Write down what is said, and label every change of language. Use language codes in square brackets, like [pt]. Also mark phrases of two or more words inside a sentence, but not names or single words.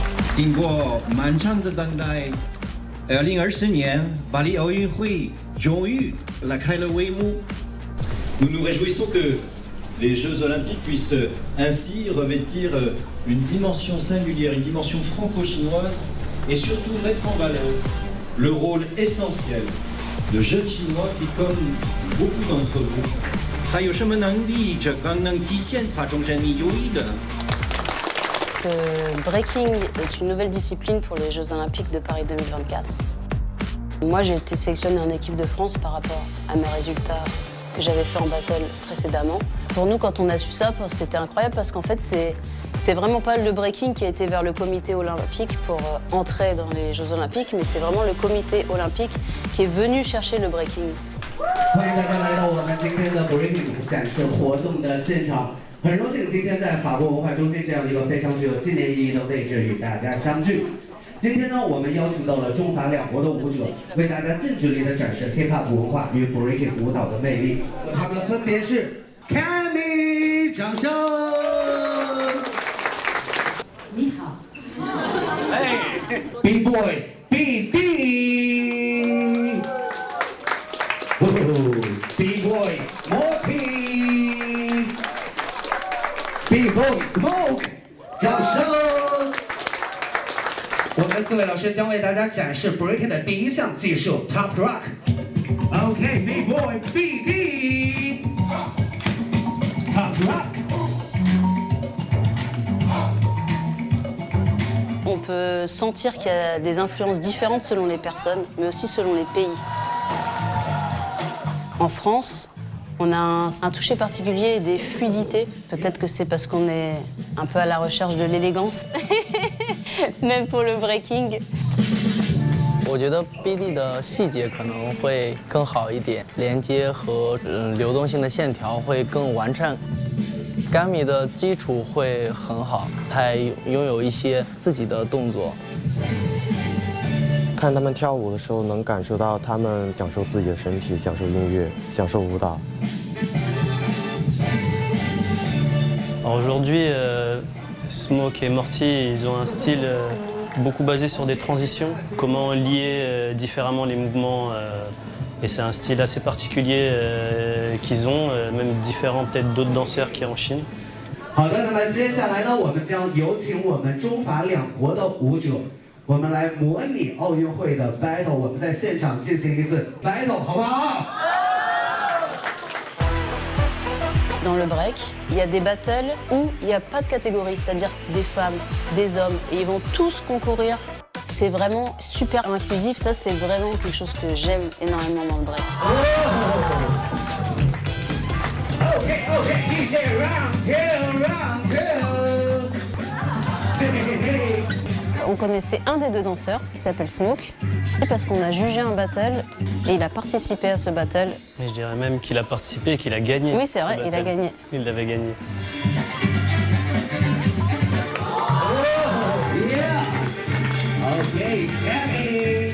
[zh] 经过漫长的等待，2020年巴黎奥运会终于拉开了帷幕。 [fr] Nous nous réjouissons que les Jeux Olympiques puissent ainsi revêtir une dimension singulière, une dimension franco-chinoise et surtout mettre en valeur le rôle essentiel de jeunes Chinois qui, comme beaucoup d'entre vous, [zh] 还有什么能力这更能体现法中人民友谊的？ [fr] Le breaking est une nouvelle discipline pour les Jeux Olympiques de Paris 2024. Moi, j'ai été sélectionnée en équipe de France par rapport à mes résultats que j'avais fait en battle précédemment. Pour nous, quand on a su ça, c'était incroyable parce qu'en fait, c'est vraiment pas le breaking qui a été vers le comité olympique pour entrer dans les Jeux Olympiques, mais c'est vraiment le comité olympique qui est venu chercher le breaking. [zh] 欢迎大家来到我们今天的 breaking 展示活动的现场。很荣幸今天在法国文化中心这样的一个非常具有纪念意义的位置与大家相聚。今天呢，我们邀请到了中法两国的舞者，为大家近距离的展示 [en] hip hop [zh] 文化与 breaking 舞蹈的魅力。他们分别是 Cammy， 掌声。你好。哎 ，B Boy BD。B Boy Morty。B Boy Smoke，掌声！我们4位老师将为大家展示 breaking 的第一项技术 [en] Top Rock。 OK，B Boy BD Top Rock。 [fr] On peut sentir qu'il y a des influences différentes selon les personnes, mais aussi selon les pays. En France, on a un toucher particulier et des fluidités. Peut-être que c'est parce qu'on est un peu à la recherche de l'élégance, même pour le breaking. [zh] 我觉得 BD 的细节可能会更好一点，连接和流动性的线条会更完善。Cammy 的基础会很好，他拥有一些自己的动作。看他们跳舞的时候，能感受到他们享受自己的身体，享受音乐，享受舞蹈。 [fr] Aujourd'hui, Smoke et Morty, ils ont un style beaucoup basé sur des transitions, comment lier différemment les mouvements. Et c'est un style assez particulier qu'ils ont, même différent peut-être d'autres danseurs qui en Chine. [zh] 好的，那么接下来呢，我们将有请我们中法两国的舞者。我们来模拟奥运会的 battle， 我们在现场进行一次 battle， 好不好？ [fr] Dans le break, il y a des battles où il n'y a pas de catégorie, c'est-à-dire des femmes, des hommes, et ils vont tous concourir. C'est vraiment super inclusif, ça c'est vraiment quelque chose que j'aime énormément dans le break. [en] DJ round two. [fr] On connaissait un des deux danseurs qui s'appelle Smoke, parce qu'on a jugé un battle et il a participé à ce battle. Et je dirais même qu'il a participé et qu'il a gagné. Oui, c'est vrai, il a gagné. Il l'avait gagné. Okay, Cammy.